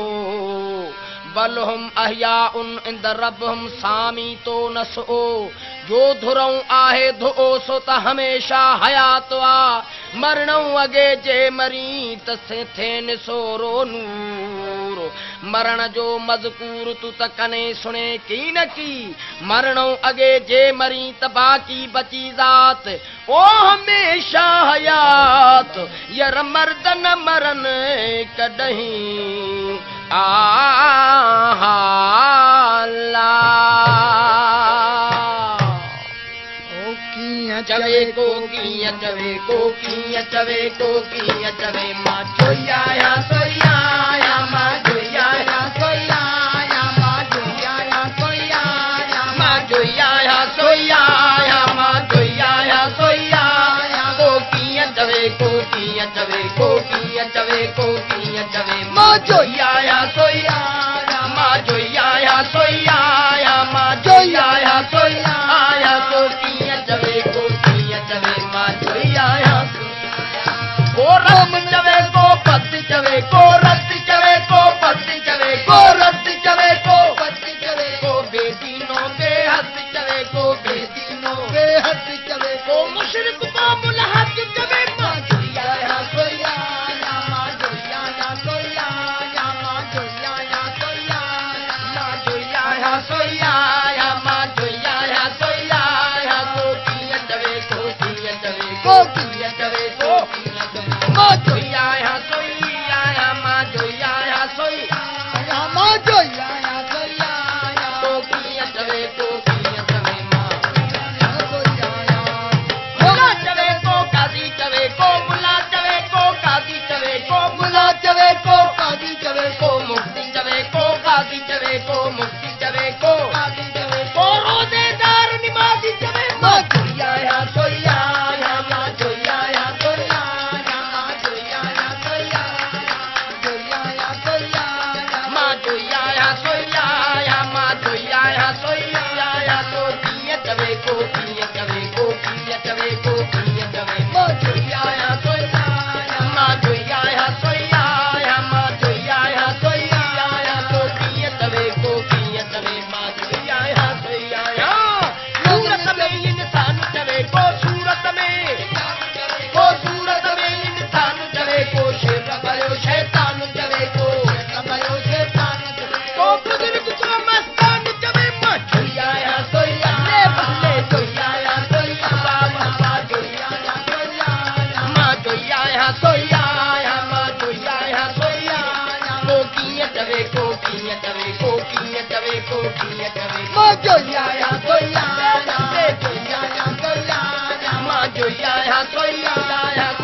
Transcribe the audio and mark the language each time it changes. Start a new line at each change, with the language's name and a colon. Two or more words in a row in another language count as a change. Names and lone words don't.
Arabic: بل أحياء عند ربهم
Sindhi: सामी तो नसो जो धुरऊं आहे धो सो त हमेशा हयात आ मरणो अगे जे मरी त थे निसोरो नूर मरण जो मज़कूर तू त कने सुने की न की मरणो अगे जे मरी त बाकी बची ज़ात ओ हमेशा हयात यर मर्द न मरन कॾहिं चवे को कीअं चवे को कीअं चवे को कीअं चवे मां जोई आया सोई आया मां जोई आया सोई आया मां जोई आया सोई आया मां जोई आया सोई आया मां जोई आया सोई आया को कीअं चवे को कीअं चवे को कीअं चवे को कीअं चवे मां जोई आया सोई आया मां जोई आया सोई आया मां जोई आया सोई आया को कीअं चवे को रत चवे को पति चवे को रत चवे को पति चवे को रत चवे को पति चवे को बेदीनो बेहद चवे को बेदीनो बेहद चवे को मुशरिक को मुलहद चवे मां जोई आया सोई आया मां जोई आया सोई आया मां जोई आया सोई आया मां जोई आया सोई आया मां जोई आया सोई आया को कीअं चवे को कीअं चवे को कीअं चवे को मां जोई आया सोई आया मां जोई आया सोई आया मां जोई आया सोई आया को कीअं चवे को कीअं चवे मां सोई आया मुला चवे को कादी चवे को मुला चवे को कादी चवे को मुला चवे को कादी चवे को मुक्ति चवे को कादी चवे को मुक्ति चवे को कादी चवे को रोजेदार निमाज़ी चवे मां जोई आया सोई आया मां जोई आया सोई आया मां जोई आया सोई आया जोई आया सोई आया मां जोई आया सोई आया मां जोई आया सोई आया तो कीअं चवे को कीअं चवे को कीअं चवे को कीअं चवे मां जोई आया सोई आया मां जोई आया सोई आया मां जोई आया सोई आया तो कीअं चवे को कीअं चवे मां जोई आया सोई आया सूरत में इंसान चवे को सूरत में इंसान चवे को शेर भयो शैतान चवे को भयो शैतान को बुजुर्ग को मस्तान चवे मां जोई आया सोई आया बल्ले जोई आया सोई आया मां जोई आया सोई आया मां जोई आया सोई आया मां जोई आया सोई आया को कीअं चवे को कीअं चवे को कीअं चवे को कीअं चवे मां जोई आया सोई आया बल्ले जोई आया सोई आया मां जोई आया सोई आया